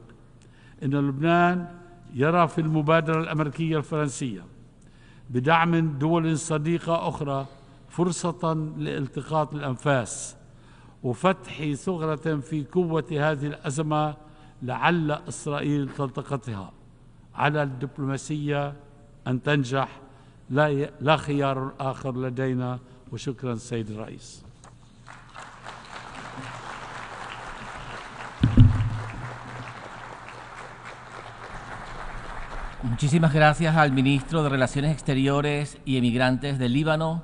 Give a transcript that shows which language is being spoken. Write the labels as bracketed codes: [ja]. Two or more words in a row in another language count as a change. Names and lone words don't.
[ar] إن لبنان يرى في المبادرة الأمريكية الفرنسية بدعم دول صديقة أخرى فرصة لالتقاط الأنفاس وفتح ثغرة في قوة هذه الأزمة، لعل إسرائيل تلتقطها. على الدبلوماسية أن تنجح، لا خيار آخر لدينا. وشكرا سيد الرئيس. [es] Muchísimas gracias al ministro de Relaciones Exteriores y Emigrantes del Líbano.